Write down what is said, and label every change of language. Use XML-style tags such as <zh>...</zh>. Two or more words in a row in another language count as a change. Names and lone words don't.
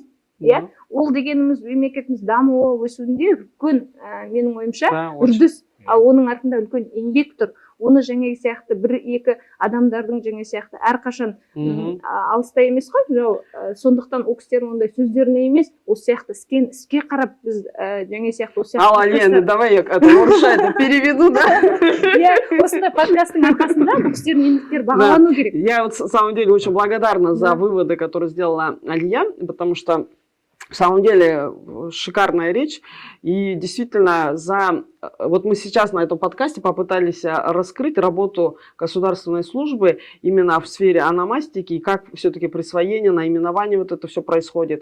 <kk>Ол дегеніміз мемлекетіміз дамуы өсуінде үлкен, менің ойымша, үрдіс, ал оның артында үлкен еңбек тұр. Оны жаңа сияқты бір-екі адамдардың жаңа сияқты әрқашан алыста емес қой, сондықтан ол кісілердің ондай сөздеріне емес, осы сияқты іске қарап біз жаңа сияқты осы сияқты.</kk> <ru>Лена, давай я орысша это переведу, да?</ru> <kk>Осындай подкасттың арқасында бұл кісілердің еңбектері бағалану керек.</kk> <ru>Я вот на самом деле очень благодарна за выводы, которые сделала Алия, потому что в самом деле шикарная речь, и действительно вот мы сейчас на этом подкасте попытались раскрыть работу государственной службы именно в сфере ономастики и как все-таки присвоение, наименование вот это все происходит.</ru>